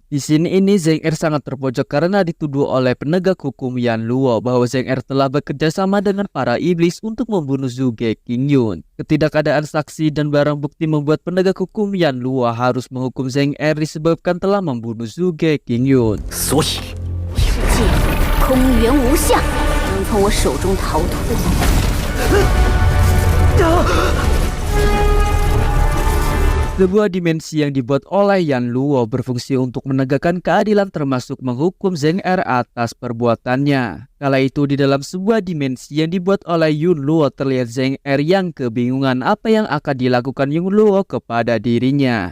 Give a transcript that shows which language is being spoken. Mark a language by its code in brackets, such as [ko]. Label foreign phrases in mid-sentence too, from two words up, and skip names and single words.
[id] Di sini Zheng Er sangat terpojok karena dituduh oleh penegak hukum Yan Luo bahwa Zheng Er telah bekerja sama dengan para iblis untuk membunuh Zhuge Qingyu. Ketidakadaan saksi dan barang bukti membuat penegak hukum Yan Luo harus menghukum Zheng Er disebabkan telah membunuh Zhuge Qingyu. [zh] 世界空源无相，能从我手中逃脱。 [id] Sebuah dimensi yang dibuat oleh Yan Luo berfungsi untuk menegakkan keadilan termasuk menghukum Zheng Er atas perbuatannya. Kala itu di dalam sebuah dimensi yang dibuat oleh Yun Luo terlihat Zheng Er yang kebingungan apa yang akan dilakukan Yun Luo kepada dirinya.